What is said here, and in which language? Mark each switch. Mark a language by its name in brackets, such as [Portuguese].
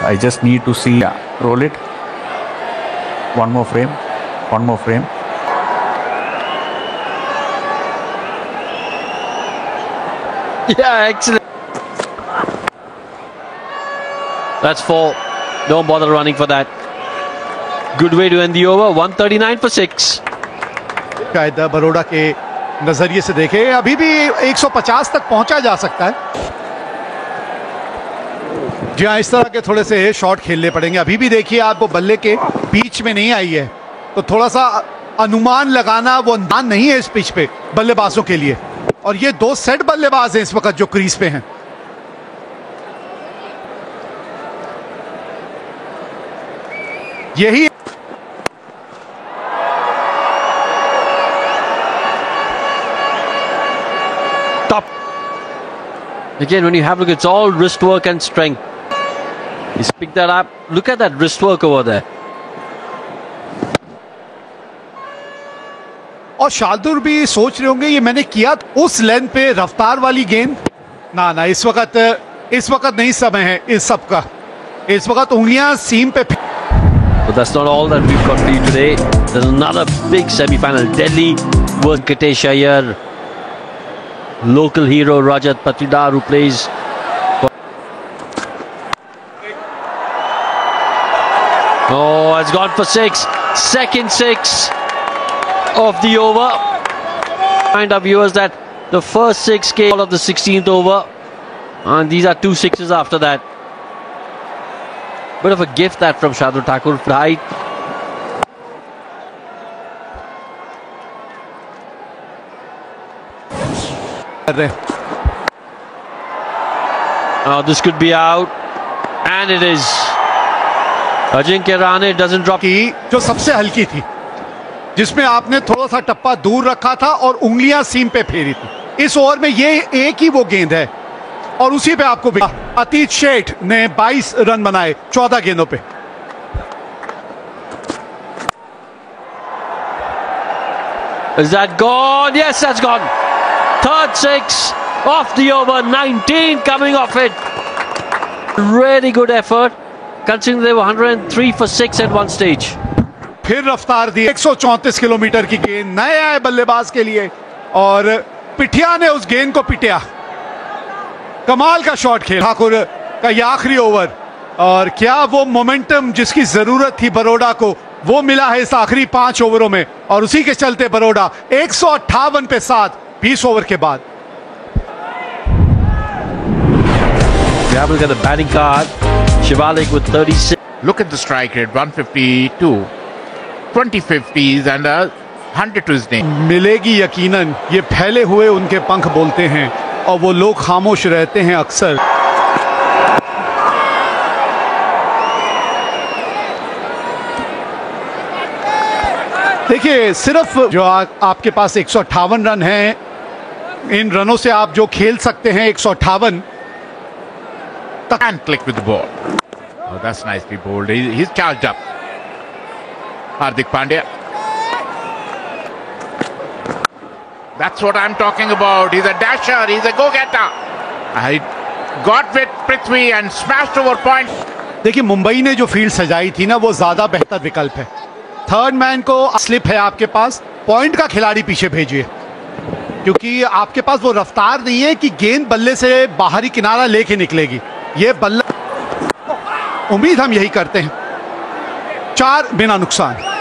[English] I just need to see. Yeah, roll it. One more frame. One more frame. yeah, excellent. That's 4. Don't bother running for that. Good way to end the over. 139 for 6. [Hindi] कायदा बरोड़ा के नजरिए से देखे अभी भी 150 तक पहुंचा जा सकता है। जी हाँ, इस तरह के थोड़े से शॉट खेलने पड़ेंगे। अभी भी देखिए आप, वो बल्ले के बीच में नहीं आई है, तो थोड़ा सा अनुमान लगाना वो अंदाज नहीं है इस पिच पे बल्लेबाजों के लिए। और ये 2 सेट बल्लेबाज हैं इस वक्त जो क्रीज पे हैं। यही [English] Top. Again, when you have a look, it's all wrist work and strength. He's picked that up. Look at that wrist work over there. [Hindi] और शार्दुल भी सोच रहे होंगे ये मैंने किया उस लेंथ पे रफ्तार वाली गेंद। ना इस वक्त नहीं समय है इस सब का। इस वक्त उंगलियां सीम पे। [English] But that's not all that we've got for you today. There's another big semi-final. Delhi versus Venkatesh Iyer. Local hero Rajat Patidar, who plays. Oh, it's gone for 6. Second 6 of the over. Remind our viewers that the first 6 came out of the 16th over, and these are 2 6s after that. Bit of a gift that from Shardul Thakur. Height. Oh, this could be out, and it is. Ajinkya Rahane doesn't drop. [Hindi] की जो सबसे हल्की थी, जिसमें आपने थोड़ा सा टप्पा दूर रखा था और उंगलियां सीम पे फेरी थी। इस ओवर में ये एक ही वो गेंद है और उसी पे आपको अतीत शेठ ने 22 रन बनाए 14 गेंदों पे। [English] Is that gone? Yes, that's gone. Third 6 off the over. 19 coming off it. Really good effort, considering they were 103 for 6 at one stage. [Hindi] फिर रफ्तार दी 134 किलोमीटर की गेंद नए आए बल्लेबाज के लिए और पिठिया ने उस गेंद को पिटिया। कमाल का शॉट खेला ठाकुर का ये आखिरी ओवर, और क्या वो मोमेंटम जिसकी जरूरत थी बरोड़ा को वो मिला है इस आखिरी 5 ओवरों में, और उसी के चलते बरोड़ा 158 पे 7 20 ओवर के बाद। [English] Yeah, we'll get the batting card. Shivalik with 36. Look at the strike rate, 152, 20 50s and 100 to his name. [Hindi] मिलेगी यकीनन, ये फैले हुए उनके पंख बोलते हैं और वो लोग खामोश रहते हैं अक्सर। देखिए, सिर्फ जो आपके पास 158 रन हैं, इन रनों से आप जो खेल सकते हैं 158 [English] And click with the ball. Oh, that's nicely bowled. He's charged up. Hardik Pandya. That's what I'm talking about. He's a dasher. He's a go-getter. I got with Prithvi and smashed over point. [Hindi] देखिए, मुंबई ने जो field सजाई थी ना, वो ज्यादा बेहतर विकल्प है। थर्ड मैन को स्लिप है आपके पास, पॉइंट का खिलाड़ी पीछे भेजिए, क्योंकि आपके पास वो रफ्तार नहीं है कि गेंद बल्ले से बाहरी किनारा लेके निकलेगी। ये बल्ला, उम्मीद हम यही करते हैं, 4 बिना नुकसान।